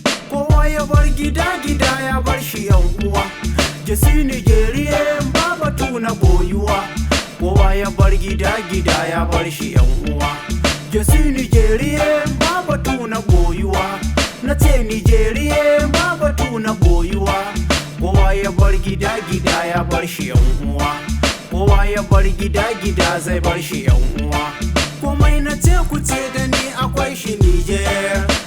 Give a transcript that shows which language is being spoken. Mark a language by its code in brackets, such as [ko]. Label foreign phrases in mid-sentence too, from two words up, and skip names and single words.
[ha] Kowa ya bar gida, gida ya bar shi, yan uwa. [fr] Je suis Nigérien, [ha] ba batu na boyuwa. Kowa ya bar gida, gida ya bar shi, yan uwa. [fr] Je suis Nigérien, [ha] ba batu na boyuwa. Na ce Nigérien, ba batu na boyuwa. Kowa ya bar gida, gida ya bar shi, yan uwa. Kowa ya bar gida, gida zai bar shi, yan uwa. Komai na ce ku ce da ni akwai shi Niger.